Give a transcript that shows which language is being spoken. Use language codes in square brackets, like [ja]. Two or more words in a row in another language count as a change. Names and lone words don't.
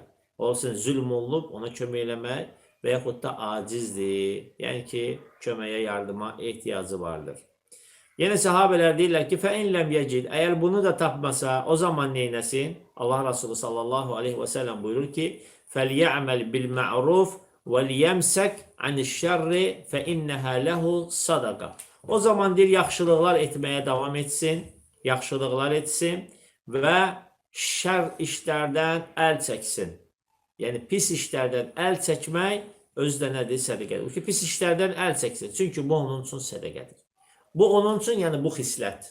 [az] Olsun, zülm olunub, ona kömək eləmək və yaxud da acizdir. Yəni ki, köməyə, yardıma ehtiyacı vardır. Yenə səhabələr deyirlər ki, [ar] فإن لم يجد. [az] Əgər bunu da tapmasa, o zaman neynəsin? Allah Resulü [ar] صلى الله عليه وسلم [az] buyurur ki, [ar] فليعمل بالمعروف وَلْيَمْسَكْ عَنِ الشَّرِّ فَإِنَّهَا لَهُ صَدَقَ. [az] O zaman deyir, yaxşılıqlar etməyə davam etsin, yaxşılıqlar etsin və şər işlərdən əl çəksin. Yəni, pis işlərdən əl çəkmək özdə nədir? Sədəqədir. Ki, pis işlərdən əl çəksin. Çünki bu onun üçün sədəqədir. Bu onun üçün, yəni bu xislət.